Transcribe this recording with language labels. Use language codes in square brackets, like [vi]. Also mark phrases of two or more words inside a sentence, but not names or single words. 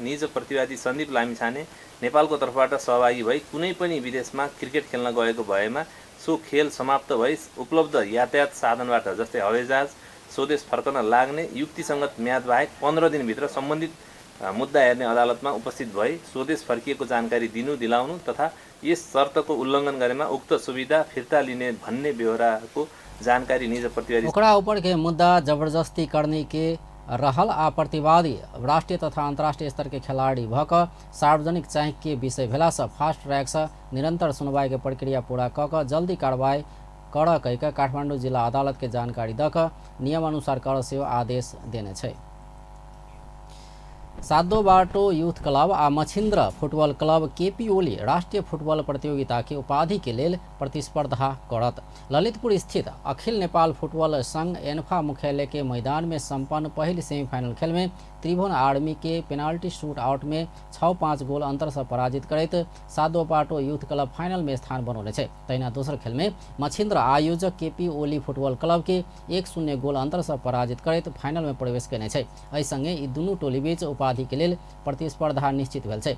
[ne] निज प्रतिवादी सन्दीप लामिछाने नेपालको तर्फबाट सहभागी भई कुनै पनि विदेशमा क्रिकेट खेल्न गएको भएमा सो खेल समाप्त भई उपलब्ध यातायात साधनबाट जस्तै हवाईजहाज स्वदेश फर्कन लाग्ने युक्तिसंगत म्याद बाहेक 15 दिनभित्र सम्बन्धित मुद्दा हेर्ने अदालतमा उपस्थित भई स्वदेश फर्किएको जानकारी दिनु दिलाउनु तथा यस शर्तको उल्लङ्घन गरेमा उक्त सुविधा फिर्ता लिने भन्ने बेहोराको जानकारी निज प्रतिवादी [mai] ओकरा ऊपर के मुद्दा जबरदस्ती करने के रहल आ प्रतिवादी राष्ट्रीय तथा अंतर्राष्ट्रीय स्तर के खिलाड़ी भक सार्वजनिक चाँक के विषय भेला से [en] fast track [mai] से निरंतर सुनवाई के प्रक्रिया पूरा कऽ जल्दी कार्रवाई कर कहिके काठमाडौँ जिला अदालत के जानकारी दऽ कऽ नियमानुसार कर सेहो आदेश देने छै। सातो बाटो यूथ क्लब आ मछिन्द्र फुटबॉल क्लब केपी ओली राष्ट्रीय फुटबॉल प्रतियोगिता के उपाधि के लेल प्रतिस्पर्धा करत। ललितपुर स्थित अखिल नेपाल फुटबॉल संघ एन्फा मुख्यालय के मैदान में संपन्न पहिल सेमीफाइनल खेल में त्रिभुवन आर्मी के [en] penalty shoot out [mai] में 6-5 गोल अंतर से पराजित करैत सातो बाटो यूथ क्लब फाइनल में स्थान बनौने छै। तहिना दोसर खेल में मछिन्द्र आयोजक केपी ओली फुटबॉल क्लब के 1-0 गोल अंतर से पराजित करैत फाइनल में प्रवेश केने छै। एहि संगे ई दुनू टोली बीच उपाधि के लेल प्रतिस्पर्धा निश्चित भेल छै।